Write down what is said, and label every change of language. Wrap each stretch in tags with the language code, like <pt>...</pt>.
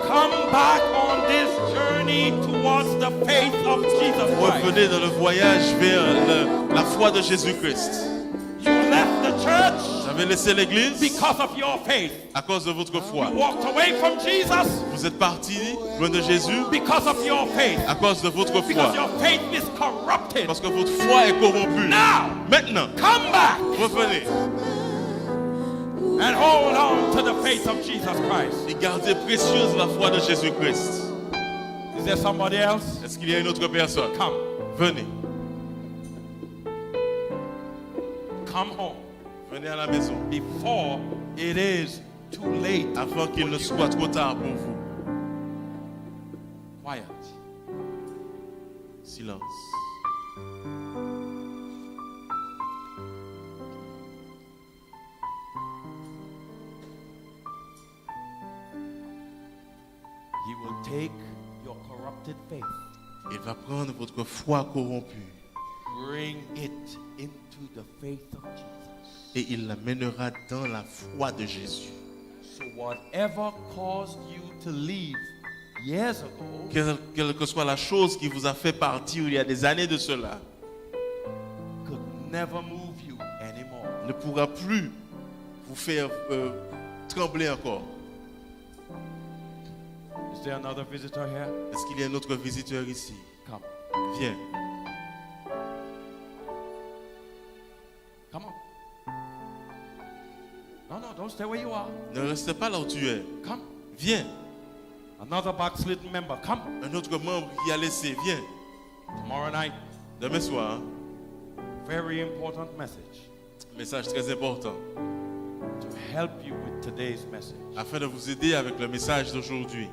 <en>Come back on this journey towards the faith of Jesus Christ.</en> <fr>Revenez dans le voyage vers la foi de Jésus-Christ.</fr> <en>You left the church</en> <fr>Vous avez laissé l'église</fr> <en>because of your faith.</en> <fr>à cause de votre foi.</fr> <en>You walked away from Jesus</en> <fr>Vous êtes parti loin de Jésus</fr> <en>because of your faith.</en> <fr>à cause de votre</fr> <en>Because</en> <fr>foi.</fr> <en>your faith is corrupted.</en> <fr>Parce que votre foi est corrompue.</fr> <en>Now,</en> <fr>Maintenant,</fr> <en>come back.</en> <fr>revenez.</fr> <en>And hold on to the faith of Jesus Christ.</en> <fr>Et gardez précieuse la foi de Jésus-Christ.</fr> <en>Is there somebody else?</en> <fr>Est-ce qu'il y a une autre personne?</fr> <en>Come.</en> <fr>Venez.</fr> <en>Come home</en> <fr>Venez à la maison.</fr> <en>before it is too late.</en> <fr>Avant qu'il ne soit trop tard pour vous.</fr> <en>Quiet.</en> <fr>Silence.</fr> <en>He will take your corrupted faith,</en> <fr>Il va prendre votre foi corrompue</fr> <en>bring it into the faith of Jesus.</en> <fr>et il l'amènera dans la foi de Jésus.</fr> <en>So whatever caused you to leave years ago</en> <fr>Quelle que soit la chose qui vous a fait partir il y a des années de cela,</fr> <en>could never move you anymore.</en> <fr>ne pourra plus vous faire trembler encore.</fr> <en>Is there another visitor here?</en> <fr>Est-ce qu'il y a un autre visiteur ici?</fr> <en>Come.</en> <fr>Viens.</fr> <en>Come on. No, don't stay where you are.</en> <fr>Ne reste pas là où tu es.</fr> <en>Come.</en> <fr>Viens.</fr> <en>Another backslidden member. Come.</en> <fr>Un autre membre qui a laissé. Viens.</fr> <en>Tomorrow night,</en> <fr>Demain soir,</fr> <en>very important message</en> <fr>message très important.</fr> <en>to help you with today's message.</en> <fr>Afin de vous aider avec le message d'aujourd'hui.</fr>